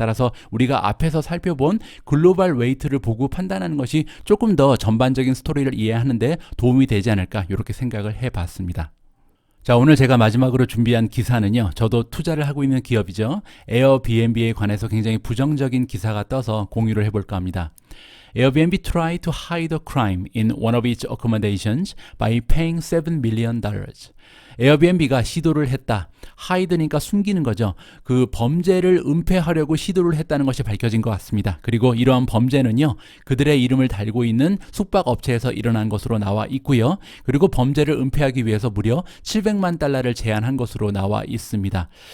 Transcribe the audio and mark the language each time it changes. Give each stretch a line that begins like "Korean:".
Korean: 따라서 우리가 앞에서 살펴본 글로벌 웨이트를 보고 판단하는 것이 조금 더 전반적인 스토리를 이해하는데 도움이 되지 않을까, 이렇게 생각을 해봤습니다. 자, 오늘 제가 마지막으로 준비한 기사는요, 저도 투자를 하고 있는 기업이죠. 에어비앤비에 관해서 굉장히 부정적인 기사가 떠서 공유를 해볼까 합니다.
English: Airbnb tried to hide a crime in one of its accommodations by paying $7 million.
Korean: 에어비앤비가 시도를 했다. 하이드니까 숨기는 거죠. 그 범죄를 은폐하려고 시도를 했다는 것이 밝혀진 것 같습니다. 그리고 이러한 범죄는요, 그들의 이름을 달고 있는 숙박업체에서 일어난 것으로 나와 있고요. 그리고 범죄를 은폐하기 위해서 무려 $700만 제안한 것으로 나와 있습니다.